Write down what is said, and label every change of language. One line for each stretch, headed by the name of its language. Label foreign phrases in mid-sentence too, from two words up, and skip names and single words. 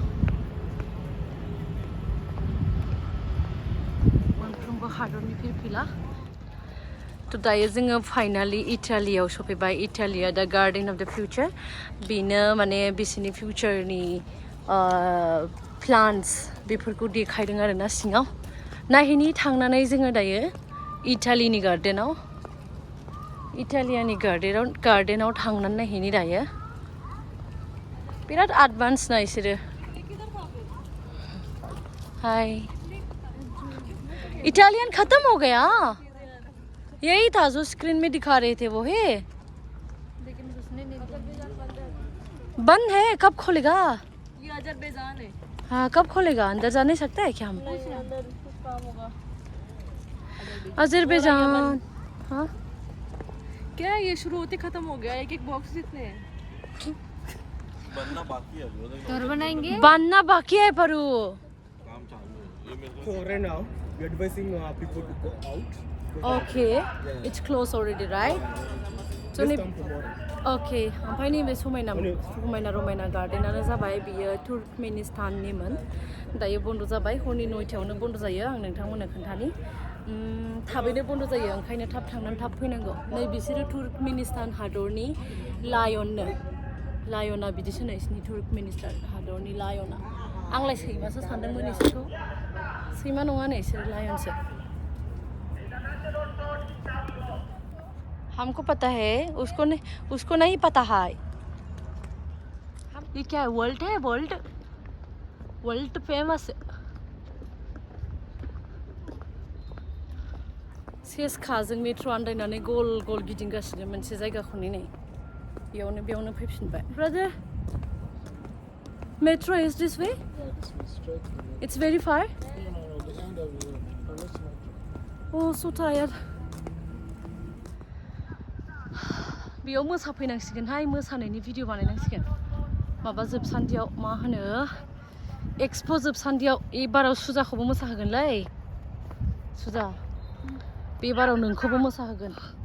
Bodo: मोनफ्रोमबो हादरनि फिरफिला तो दायो जोङो फाइनाली इटालियाव सफैबाय इटालिया द गार्डेन अफ द फिउचार बेनो माने बिसोरनि फिउचारनि प्लान्स बेफोरखौ देखायदों आरोना सिङाव नायहैनि थांनानै जोङो दायो इटालिनि गार्डेनाव थांनानै नायहैनि दायो बिराद एडभान्स ना इसोरो
Hindi: हाय इटालियन खत्म हो गया यही था जो स्क्रीन में दिखा रहे थे वो है बंद है, कब खोलेगा? ये अजरबैजान है। हाँ, कब खोलेगा? अंदर जा नहीं सकता है क्या हम? नहीं, अंदर कुछ काम होगा। अजरबैजान। हाँ, क्या ये शुरू होते खत्म हो गया? एक एक बॉक्स जितने हैं। बनना बाकी है अभी, घर बनाएंगे। बनना बाकी है पर वो काम चालू है। ये मेरे को
English: So right now, we're advising people to go out. Okay, it's closed already, right? So Just come tomorrow.
Bodo: Okay, ओमफ्राय नैबे समायना रमायना गार्डेनानो जाबाय बियो तुर्कमेनिस्ताननिमोन। दायो बन्द जाबाय, हरनि 9टायावनो बन्द जायो। आं नोंथांमोननो खोन्थानि थाबैनो बन्द जायो, ओंखायनो थाब थांनानै थाब फैनांगौ। नै बिसोरो तुर्कमेनिस्तान हादरनि लायना बिदिसो नै बिसोरनि तुर्कमेनिस्तान हादरनि लायना। आंलाय सैमासो सानदोंमोन इसोरखौ। सैमा नङा नै इसोर लायनसो।
Hindi: हमको पता है, उसको नहीं पता है। ये क्या है? वर्ल्ड है, वर्ल्ड फेमस।
Bodo: सेसखा जों मेट्र' आन्दायनानै गल गल गिदिंगासिनो मोनसे जायगाखौनो नै बेयावनो फैफिनबाय।
English: Brother, metro is this way? It's very far? Oh, so tired.
Bodo: बेयाव मोसाफैनांसिगोनहाय, मोसानायनि भिडिअ बानायनांसिगोन। माबा जोबसान्दियाव मा होनो एक्सप' जोबसान्दियाव एबाराव सुजाखौबो मोसाहोगोनलै। सुजा, बे बाराव नोंखौबो मोसाहोगोन।